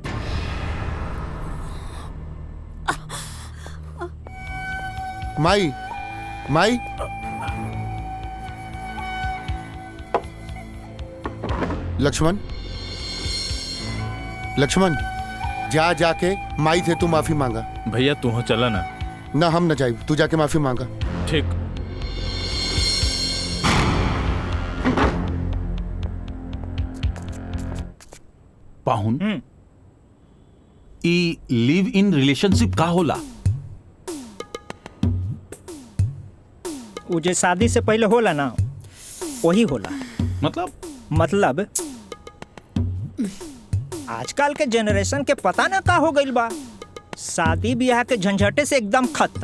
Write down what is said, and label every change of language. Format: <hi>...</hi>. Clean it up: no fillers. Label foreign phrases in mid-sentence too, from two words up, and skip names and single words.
<bho>माई माई लक्ष्मण लक्ष्मण जा जाके माई से तू माफी मांगा। भैया तू हो चला ना। ना हम न जाए, तू जाके माफी मांगा। ठीक। पाहुन, ई</bho> <en>live in relationship</en> <bho>का होला? वो जो शादी से पहले होला ना, वही होला। मतलब आजकल के जनरेशन के पता ना का हो गइल बा, शादी ब्याह के झंझटे से एकदम खत्म।</bho>